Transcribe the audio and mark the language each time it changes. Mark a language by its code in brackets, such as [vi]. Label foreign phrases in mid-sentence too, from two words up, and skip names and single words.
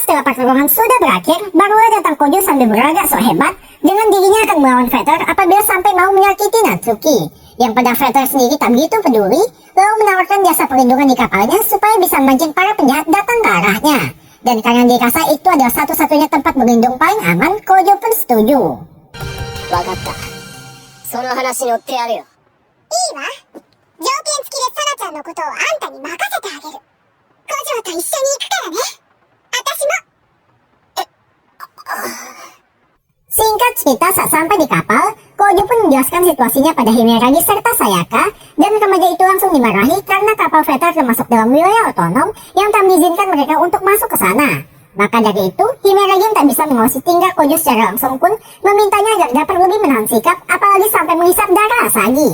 [id] pertarungan sudah berakhir, barulah datang Kojo sambil berlagak sok hebat dengan dirinya akan melawan Vader apabila sampai mau menyakiti Natsuki. Yang pada Vader sendiri tak begitu peduli, lalu menawarkan jasa perlindungan di kapalnya supaya bisa memancing para penjahat datang ke arahnya. Dan karena dirasa itu adalah satu-satunya tempat berlindung paling aman, Kojo pun setuju. [ja] わかった。その話乗ってやるよ。いいわ。条件付きでサナちゃんのことをあんたに任せてあげる。五条と一緒に行くからね。私も。 [id] Singkat cerita, saat sampai di kapal, Kojo pun menjelaskan situasinya pada Himeragi serta Sayaka, dan remaja itu langsung dimarahi karena kapal Vader termasuk dalam wilayah otonom yang tak mengizinkan mereka untuk masuk ke sana. Maka dari itu, Himeragi yang tak bisa mengawasi tingkah Kojo secara langsung pun memintanya agar dapat lebih menahan sikap, apalagi sampai menghisap darah Asagi.